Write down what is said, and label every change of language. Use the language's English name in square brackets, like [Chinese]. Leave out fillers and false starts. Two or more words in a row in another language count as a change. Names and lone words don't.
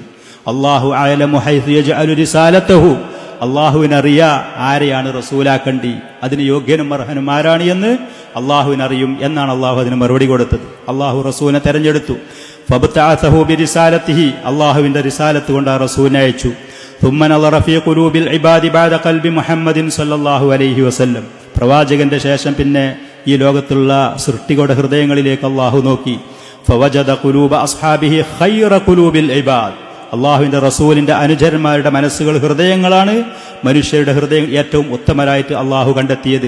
[Arabic] الله أعلم حيث يجعل رسالته, [Malayalam] അള്ളാഹുവിനറിയാ ആരെയാണ് റസൂലാക്കണ്ടി, അതിന് യോഗ്യനും അർഹനും ആരാണ് എന്ന് അള്ളാഹുവിനറിയും എന്നാണ് അള്ളാഹു അതിന് മറുപടി കൊടുത്തത്. അള്ളാഹു റസൂലിനെ തെരഞ്ഞെടുത്തു. [Arabic] فابتعثه برسالته, [Malayalam] അള്ളാഹുവിന്റെ റിസാലത്ത് കൊണ്ട് ആ റസൂലിനെ അയച്ചു. [Arabic] ثم نظر في قلوب العباد بعد قلب محمد صلى الله عليه وسلم, [Malayalam] പ്രവാചകന്റെ ശേഷം പിന്നെ ഈ ലോകത്തുള്ള സൃഷ്ടികളുടെ ഹൃദയങ്ങളിലേക്ക് അള്ളാഹു നോക്കി. [Arabic] فوجد قلوب أصحابه خير قلوب العباد, [Malayalam] അള്ളാഹുവിന്റെ റസൂലിന്റെ അനുചരന്മാരുടെ മനസ്സുകൾ, ഹൃദയങ്ങളാണ് മനുഷ്യരുടെ ഹൃദയം ഏറ്റവും ഉത്തമരായിട്ട് അള്ളാഹു കണ്ടെത്തിയത്.